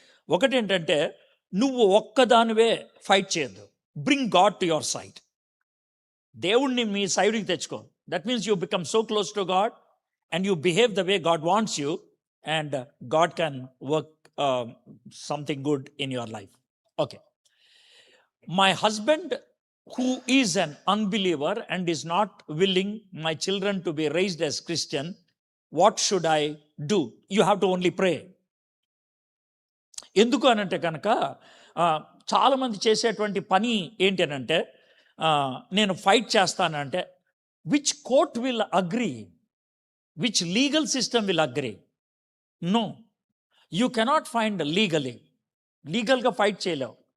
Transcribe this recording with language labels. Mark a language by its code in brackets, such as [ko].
[te] ఒకటేంటంటే, నువ్వు ఒక్కదానివే ఫైట్ చేయొద్దు. [en] Bring God to your side. [te] దేవుణ్ణి మీ సైడ్కి తెచ్చుకో. [en] That means you become so close to God and you behave the way God wants you, and God can work something good in your life. Okay. My husband who is an unbeliever and is not willing my children to be raised as Christian, what should I do? You have to only pray. [te] ఎందుకు అనంటే కనుక చాలామంది చేసేటువంటి పని ఏంటి అనంటే, నేను fight చేస్తానంటే, [en] which court will agree, [te] which legal system will agree? [en] no, you cannot find [te] లీగల్గా ఫైట్ చేయలేవు.